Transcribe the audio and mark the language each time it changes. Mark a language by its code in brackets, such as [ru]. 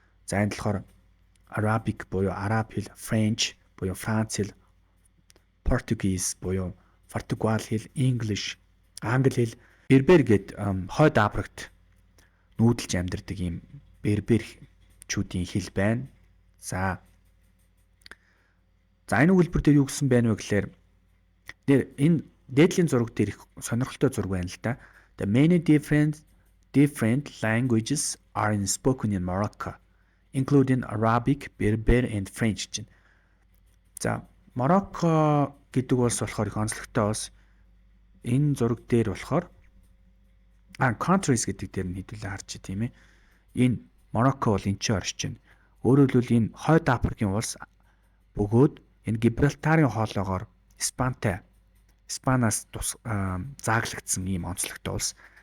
[mn] За энэ болохоор Arabic буюу араб хэл, French буюу Франц хэл, Portuguese буюу Португал хэл, English, англи хэл, бербер гэд хойд Африкт нүүдэлж амьдардаг юм берберчүүдийн хэл байна. За энэ өгүүлбэр дээр юу гэсэн байна вэ гэхээр энэ дээдлийн зураг дээр их сонирхолтой зураг байна л да. [en] The many different languages are spoken in Morocco, including Arabic, Berber and French. [mn] За Morocco гэдэг улс болохоор их онцлогтой улс. Энэ зураг дээр болохоор countries гэдэг дээр нь хэдүүлээ харж тийм ээ. Энэ Morocco бол энэ ч оршиж байна. Өөрөөр хэлбэл энэ хойд Африкийн улс бөгөөд энэ Гибралтарын хоолоогоор Испаниас зааглагдсан ийм онцлогтой улс.